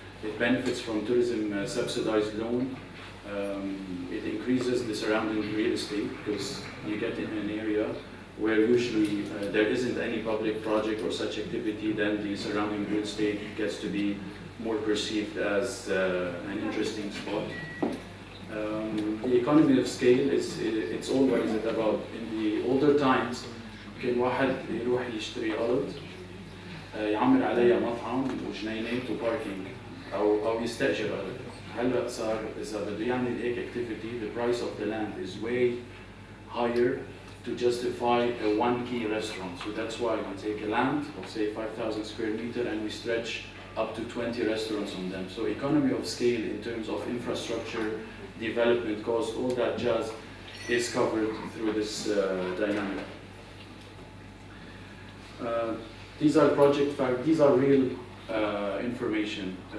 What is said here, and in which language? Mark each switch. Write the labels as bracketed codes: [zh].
[en] It benefits from tourism subsidized loan. It increases the surrounding real estate because you get in an area where usually there isn't any public project or such activity, then the surrounding real estate gets to be more perceived as an interesting spot. The economy of scale it's all what is it about. In the older times [ar] كان واحد يروح يشتري أرض يعمر عليها مطعم وجنينات وباركينج أو يستأجر أرض. هلا صار إذا بده يعمل هيك [en] activity, the price of the land is way higher to justify a one key restaurant. So that's why we take a land of say 5,000 square meter and we stretch up to 20 restaurants on them. So economy of scale in terms of infrastructure, development cost, all that jazz is covered through this dynamic. These are these are real information.